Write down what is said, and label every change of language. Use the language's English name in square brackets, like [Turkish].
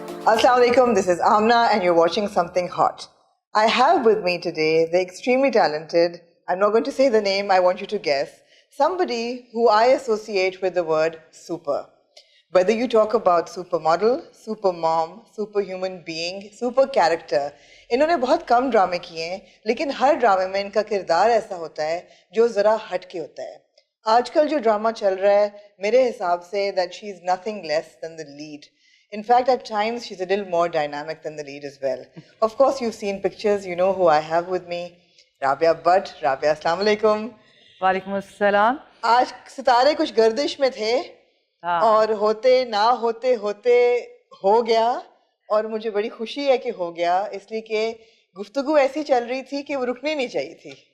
[English] Assalamu alaikum, this is Amna and you're watching Something Hot. I have with me today the extremely talented, I'm not going to say the name, I want you to guess, somebody who I associate with the word super. Whether you talk about supermodel, super mom, superhuman being, super character, [Urdu] انہوں نے بہت کم ڈرامے کیے ہیں لیکن ہر ڈرامے میں ان کا کردار ایسا ہوتا ہے جو ذرا ہٹ کے ہوتا ہے. آج کل جو ڈرامہ چل رہا ہے میرے حساب سے [English] that she is nothing less than the lead. In fact, at times, she's a little more dynamic than the lead as well. Of course, you've seen pictures. You know who I have with me. Rabia Bhatt. Rabia, assalamu alaikum. [Urdu] وعلیکم السلام. آج ستارے کچھ گردش میں تھے اور ہوتے نہ ہوتے ہوتے ہو گیا اور مجھے بڑی خوشی ہے کہ ہو گیا اس لیے کہ گفتگو ایسی چل رہی تھی کہ وہ رکنی نہیں چاہیے تھی.